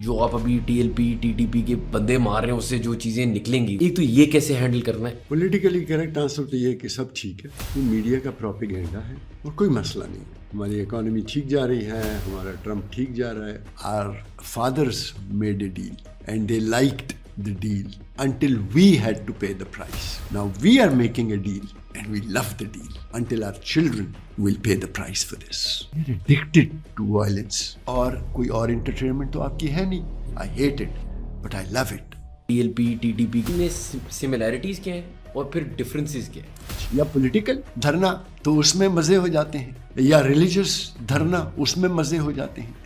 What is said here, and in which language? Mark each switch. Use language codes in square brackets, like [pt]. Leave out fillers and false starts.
[ur] جو آپ ابھی T L P T T P کے بندے مار رہے ہیں اس سے جو چیزیں نکلیں گی، ایک تو یہ کیسے ہینڈل کرنا ہے؟ پولیٹیکلی کریکٹ آنسر تو یہ کہ سب ٹھیک ہے، یہ میڈیا کا پروپیگنڈا ہے اور کوئی مسئلہ نہیں ہے. ہماری اکانومی ٹھیک جا رہی ہے، ہمارا ٹرمپ ٹھیک جا رہا ہے. [en] Our fathers made a deal and they liked the deal until we had to pay the price. Now we are making a deal and we love the deal until our children will pay the price for this. We're addicted to violence. [ur] اور کوئی اور entertainment تو آپ کی ہے نہیں. [en] I hate it but I love it. [ur] T L P T T P میں similarities کیا ہیں اور پھر ڈفرینسز کیا ہیں؟ یا پولیٹیکل دھرنا تو اس میں مزے ہو جاتے ہیں، یا ریلیجس دھرنا اس میں مزے ہو جاتے ہیں.